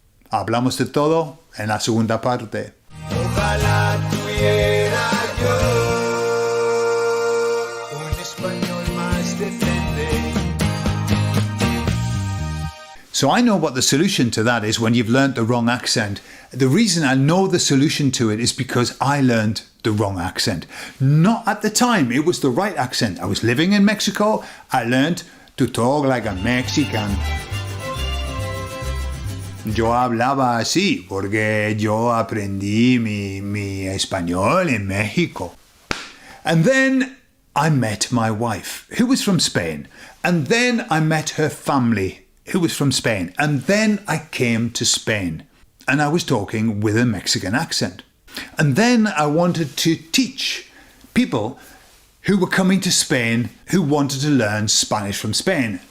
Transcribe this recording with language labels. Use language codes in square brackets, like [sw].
[es] Hablamos de todo en la segunda parte. Ojalá tuviera yo un español más decente. [en] So I know what the solution to that is when you've learnt the wrong accent. The reason I know the solution to it is because I learned the wrong accent. Not at the time, it was the right accent. I was living in Mexico, I learned to talk like a Mexican. [es] Yo hablaba así porque yo aprendí mi español en México. [en] And then I met my wife, who was from Spain. And then I met her family, who was from Spain. And then I came to Spain and I was talking with a Mexican accent. And then I wanted to teach people who were coming to Spain who wanted to learn Spanish from Spain.